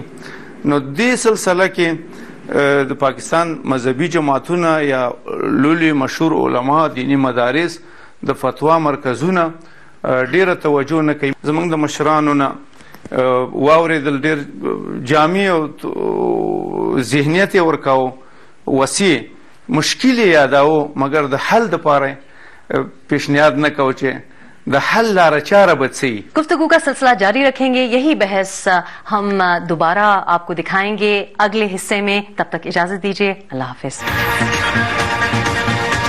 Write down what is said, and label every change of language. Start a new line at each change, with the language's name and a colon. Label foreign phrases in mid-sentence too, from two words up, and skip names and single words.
Pashto: نو دې سلسله کې د پاکستان مذهبي جماعتونه یا لوی مشهور علما، دینی مدارس، د فتوا مرکزونه ډیره توجه نه کوي. زموږ د مشرانو نه واورېدل ډېر جامع او ذهنیت یې ورکاو، وسیع مشکل یې یاداو، مګر د حل دپاره پیشنهاد نه کو چې د حل لارہ چارہ بچی.
Urdu: گفتگو کا سلسلہ جاری رکھیں گے، یہی بحث ہم دوبارہ آپ کو دکھائیں گے اگلے حصے میں. تب تک اجازت دیجیے، اللہ حافظ.